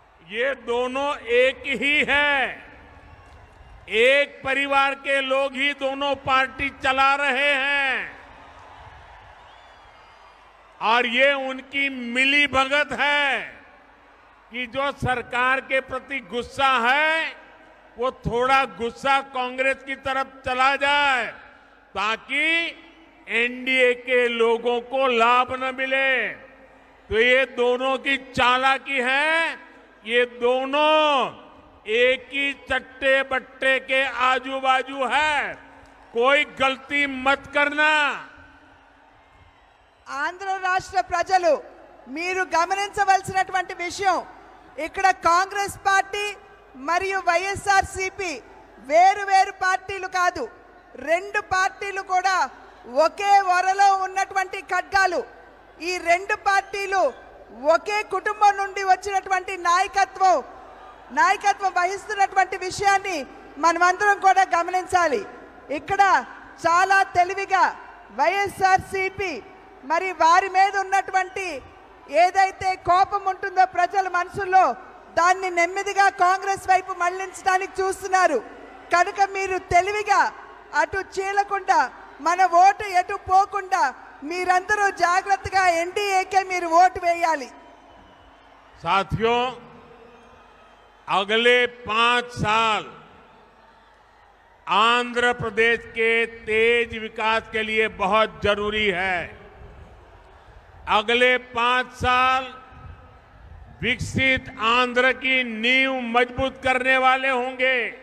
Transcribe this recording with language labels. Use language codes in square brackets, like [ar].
[hi] ये दोनों एक ही है. एक परिवार के लोग ही दोनों पार्टी चला रहे हैं और ये उनकी मिली भगत है कि जो सरकार के प्रति गुस्सा है वो थोड़ा गुस्सा कांग्रेस की तरफ चला जाए ताकि एनडीए के लोगों को लाभ न मिले. तो ये दोनों की चालाकी है. ये दोनों एक ही चट्टे बट्टे के आजू बाजू है. कोई गलती मत करना. [te] ఆంధ్ర రాష్ట్ర ప్రజలు మీరు గమనించవలసినటువంటి విషయం, ఇక్కడ కాంగ్రెస్ పార్టీ మరియు వైఎస్ఆర్సీపీ వేరు పార్టీలు కాదు. 2 పార్టీలు కూడా ఒకే వరలో ఉన్నటువంటి ఖడ్గాలు. ఈ 2 పార్టీలు ఒకే కుటుంబం నుండి వచ్చినటువంటి నాయకత్వం వహిస్తున్నటువంటి విషయాన్ని మనమందరం కూడా గమనించాలి. ఇక్కడ చాలా తెలివిగా వైఎస్ఆర్సీపీ మరి వారి మీద ఉన్నటువంటి ఏదైతే కోపం ఉంటుందో ప్రజల మనసుల్లో దాన్ని నెమ్మదిగా కాంగ్రెస్ వైపు మళ్లించడానికి చూస్తున్నారు. కనుక మీరు తెలివిగా అటు చీలకుండా మన ఓటు ఎటు పోకుండా మీరందరూ జాగ్రత్తగా ఎన్డీఏకే మీరు ఓటు వేయాలి. [hi] साथियों, अगले 5 साल आंध्र प्रदेश के तेज विकास के लिए बहुत जरूरी है. अगले 5 साल विकसित आंध्र की नींव मजबूत करने वाले होंगे.